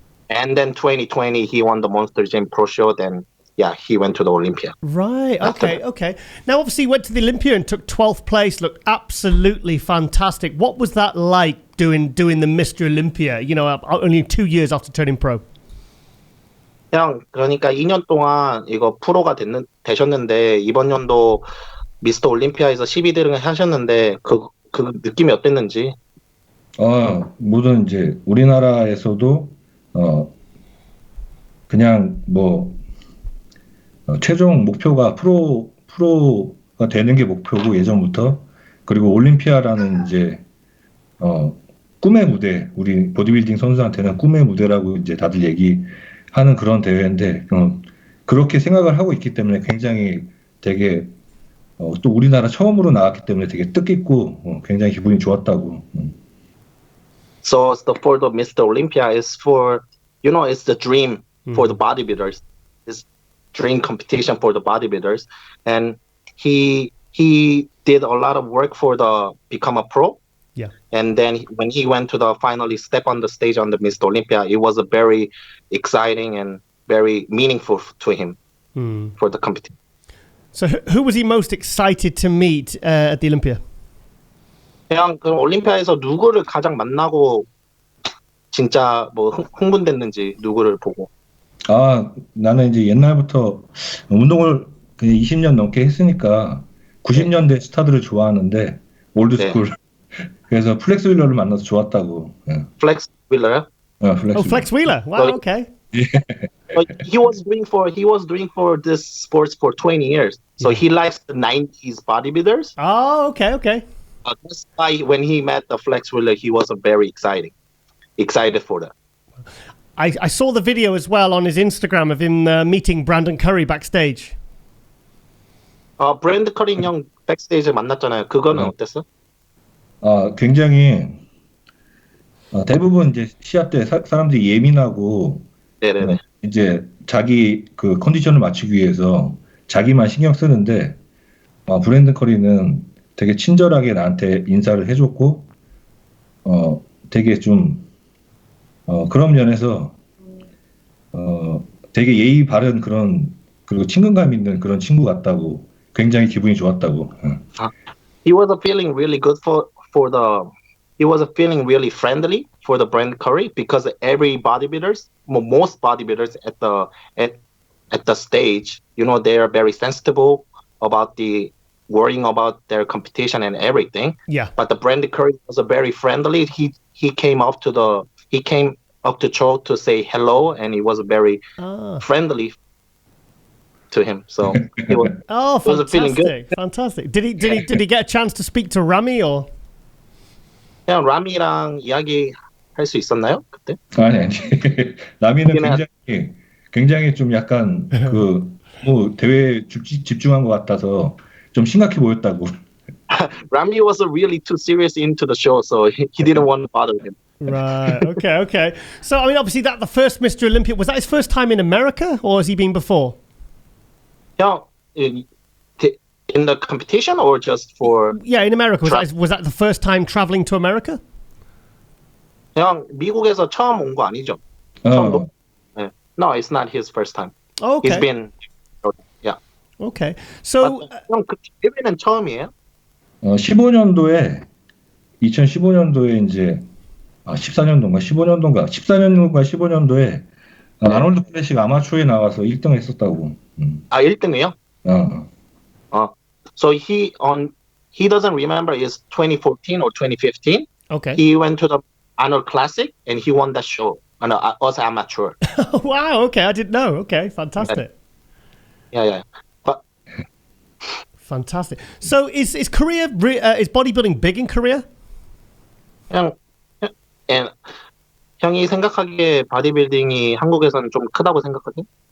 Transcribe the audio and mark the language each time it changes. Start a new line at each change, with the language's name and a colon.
English: And then 2020, he won the Monster Gym Pro Show. Then, he went to the Olympia. Right. Okay. Now, obviously, he went to the Olympia and took 12th place. Looked absolutely fantastic. What was that like doing the Mr Olympia? Only 2 years after turning pro.
Korean: 형, 그러니까 2년 동안 이거 프로가 되셨는데 이번 연도 미스터 올림피아에서 12등을 하셨는데 그 느낌이 어땠는지? 모든 이제 우리나라에서도 그냥 최종 목표가 프로가 되는 게 목표고 예전부터 그리고 올림피아라는 이제 꿈의 무대 우리 보디빌딩 선수한테는 꿈의 무대라고 이제 다들 얘기하는 그런 대회인데 그렇게 생각을 하고 있기 때문에 굉장히 되게 또 우리나라 처음으로 나왔기 때문에 되게 뜻깊고 굉장히 기분이 좋았다고.
English: So for the Mr. Olympia is for it's the dream for the bodybuilders. It's dream competition for the bodybuilders, and he did a lot of work for become a pro. Yeah. And then when he went to the finally step on the stage on the Mr. Olympia, it was a very exciting and very meaningful to him for the competition. So who was he most excited to meet at the Olympia?
Korean: 그냥 그 올림피아에서 누구를 가장 만나고 진짜 뭐 흥분됐는지 누구를 보고. 나는 이제 옛날부터 운동을 20년 넘게 했으니까 90년대 스타들을 좋아하는데 올드스쿨. 네. 그래서 플렉스 윌러를 만나서 좋았다고. 네. 플렉스 윌러요?
English: Flex Wheeler. Wow, okay. But he was doing for this sports for 20 years. So he likes the 90s bodybuilders. Oh, okay. That's why when he met the Flex Wheeler, he was very excited for that. I saw the video as well on his Instagram of him meeting Brandon Curry backstage.
Korean: 브랜드 커리 형 백스테이지 만났잖아요. 그거는 어땠어? 굉장히 대부분 이제 시합 때 사람들이 예민하고 네네네. 이제 자기 그 컨디션을 맞추기 위해서 자기만 신경 쓰는데 브랜든 커리는 되게 친절하게 나한테 인사를 해줬고 되게 좀 그런 면에서 되게 예의 바른 그런 그리고 친근감 있는 그런 친구 같다고 굉장히 기분이 좋았다고.
English: He was feeling really good for the. He was feeling really friendly for the Brandon Curry because every bodybuilders, most bodybuilders at the stage, you know, they are very sensitive about worrying about their competition and everything. Yeah. But the Brandon Curry was very friendly. He came up to Cho to say hello, and he was very friendly to him. So he was. Fantastic! Feeling good. Fantastic. Did he get a chance to speak to Rami or?
Korean: 그냥 라미랑 이야기할 수 있었나요 그때? 아니. 라미는 굉장히 좀 약간 뭐 대회에 집중한 것 같아서 좀 심각해 보였다고.
English: Rami was really too serious into the show, so he didn't want to bother him. Right. Okay. So I mean, obviously, the first Mr. Olympia, was that his first time in America, or has he been before? 형, in the competition or just for? Yeah, in America. Was that the first time traveling to America?
Korean: 형, 미국에서 처음 온 거 아니죠? 처음도? 네.
English: No, it's not his first time. Okay. He's been, yeah. Okay. So,
Korean: 형, 그 대회는 처음이에요? 2015년도에 이제 15년도에 아놀드 클래식 아마추어에 나와서 1등 했었다고. 1등이요?
English: So he doesn't remember it's 2014 or 2015. Okay. He went to the Arnold Classic and he won that show. As amateur. Wow. Okay, I didn't know. Okay, fantastic. Yeah. But fantastic. So is Korea is bodybuilding big in Korea?
Korean: 형이 생각하기에 바디빌딩이 한국에서는 좀 크다고 생각하세요?